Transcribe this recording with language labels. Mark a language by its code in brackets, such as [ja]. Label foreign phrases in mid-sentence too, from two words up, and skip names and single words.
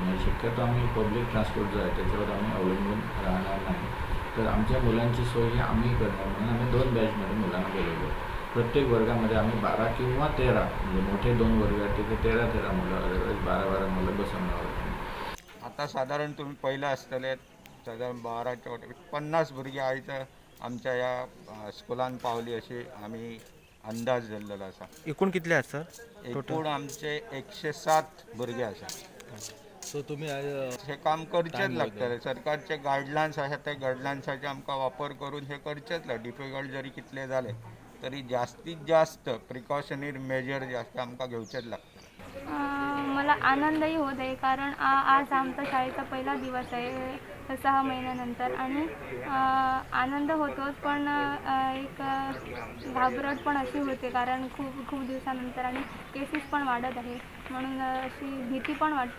[mr] म्हणजे शक्यतो आम्ही [en] public transport [mr] जो आहे त्याच्यावर आम्ही अवलंबून राहणार नाही. तर आमच्या मुलांची सोय ही आम्ही करणार म्हणून आम्ही 2 बॅचमध्ये मुलांना बोलवलो. प्रत्येक वर्गामध्ये आम्ही 12 किंवा 13 म्हणजे मोठे 2 वर्ग आहेत तिथे 13 मुलं, अदरवाईज 12 मुलं बसवणार आहोत. [kok] आता साधारण तुम्ही पहिलं असतले साधारण 12च्या 50 भुरगीं आयज आमच्या या स्कुलान पावली अशी आम्ही अंदाज धरलेलो असा. एकूण कितले आसा? एकूण आमचे 107 भुरगे आसा. सो तुम्ही हे काम करचेच लागतले. सरकारचे गायडलायन्स आसा ते गायडलायन्साचे आमकां वापर करून हे करचेच लागले. डिफिकल्ट जरी कितले झाले तरी जास्तीत जास्त [en] precautionary measure [kok] जे असते आमकां घेवचेच लागतात. [mr] मला आनंदही होत आहे कारण आज आमचा शाळेचा पहिला दिवस आहे 6 महिन्यानंतर आणि आनंद होतोच पण एक घाबरट पण अशी होते कारण खूप दिवसानंतर आणि केसेस पण वाढत आहे म्हणून अशी भीती पण वाटते.